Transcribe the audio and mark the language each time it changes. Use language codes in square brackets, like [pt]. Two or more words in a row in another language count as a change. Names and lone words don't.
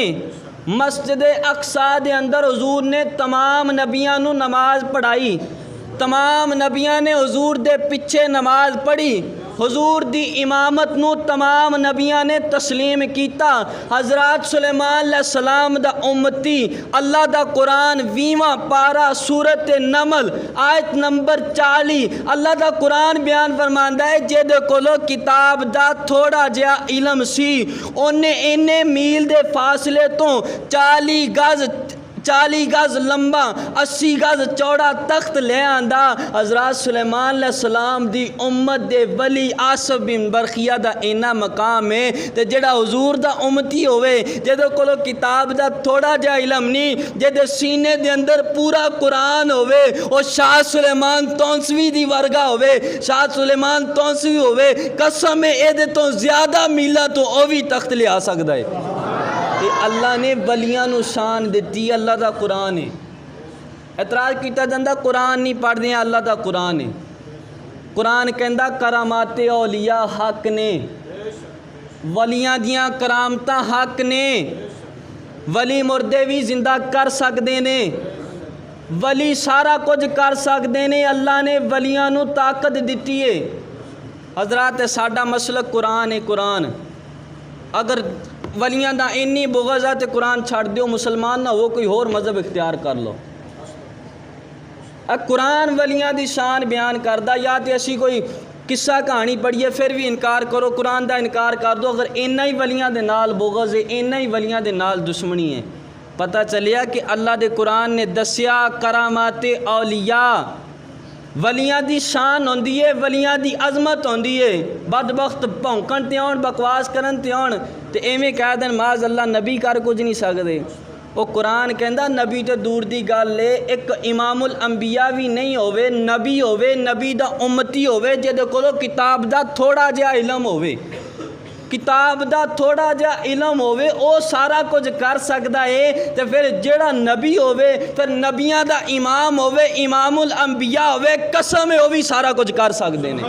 [pa] مسجد اقصی دے اندر حضور نے تمام نبیاں نو نماز پڑھائی، تمام نبیاں نے حضور دے پیچھے نماز پڑھی۔ حضور دی امامت نو تمام نبیاں نے تسلیم کیتا. حضرات سلیمان علیہ السلام دا امتی. اللہ دا قرآن 20واں پارا سورت نمل آیت نمبر 40 اللہ دا قرآن بیان فرماندا ہے جے کولو کتاب دا تھوڑا جہا علم سی اونے اینے میل دے فاصلے تو 40 گز لمبا 80 گز چوڑا تخت لے آندا. حضرات سلیمان علیہ السلام دی امت دے ولی آصف بن برخیہ دا اینا مقام ہے تے جڑا حضور دا امتی ہوئے جدے کولو کتاب دا تھوڑا جا علم نہیں جدے سینے دے اندر پورا قرآن ہوئے او شاہ سلیمان تونسوی دی ورگا ہوئے. شاہ سلیمان تونسوی ہوئے قسم اے دے تو زیادہ میلہ تو او بھی تخت لے آ سکتا ہے. اللہ نے ولیاں نو شان دیتی. اللہ دا قرآن ہے. اعتراض کیتا جاندہ قرآن نہیں پڑھ دیا. اللہ دا قرآن ہے. قرآن کہندا [ar] کرامات اولیاء [pa] حق نے. ولیاں دیاں کرامتاں حق نے. ولی مردے بھی زندہ کر سکتے نے. ولی سارا کچھ کر سکتے نے. اللہ نے ولیاں نو طاقت دیتی ہے. حضرات ساڈا مسلک قرآن ہے. قرآن اگر ولیاں دا اینی بغض ہے تے قرآن چھڑ دیو [ur] مسلمان نہ ہو کوئی اور مذہب اختیار کر لو. [pa] قرآن ولیاں دی شان بیان کردہ یا تے اسی کوئی قصہ کہانی پڑھیے پھر بھی انکار کرو قرآن دا انکار کر دو. اگر اینا ہی ولیاں دے نال بغض ہے اینا ہی ولیاں دے نال دشمنی ہے. پتہ چلیا کہ اللہ دے قرآن نے دسیا [ar] کرامات اولیاء [pa] ولیاں دی شان ہوندی ہے. ولیاں دی عظمت ہوندی ہے. بدبخت بھونکن تے آن بکواس کرن تے آن تے ایویں کہہ دین معاذ اللہ نبی کر کچھ نہیں سکدے. وہ قرآن کہندا نبی تے دور دی گل ہے ایک امام الانبیاء بھی نہیں ہوئے نبی ہوئے نبی دا امتی ہوئے جے کولو کتاب دا تھوڑا جہا علم ہوئے. کتاب دا تھوڑا جا علم ہوئے او سارا کچھ کر سکتا ہے. تے پھر جڑا نبی ہوئے پھر نبیاں دا امام ہوئے امام الانبیاء ہوئے [ur] قسم ہے وہ بھی سارا کچھ کر سکتے ہیں.